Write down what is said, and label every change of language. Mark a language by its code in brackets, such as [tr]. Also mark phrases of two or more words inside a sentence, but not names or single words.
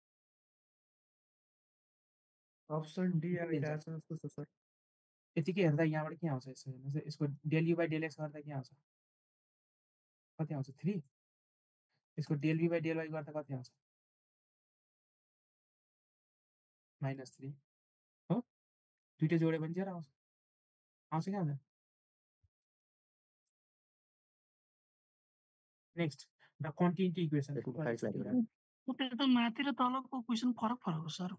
[en] option D [ne] मिल्छ। आइरहेछ जस्तो छ सर यतिकै हेर्दा यहाँबाट के आउँछ यसो हेर्नुहोस् यसको [en] del u by del x [ne] गर्दा के आउँछ कति आउँछ 3 यसको [en] del v by del y [ne] गर्दा कति आउँछ -3 हो दुईटै जोड्यो भने 0 आउँछ आउँछ कि आउँदैन [en] next the continuity equation [ne] त्यो त माथि र तलको क्वेसन फरक फरक हो सर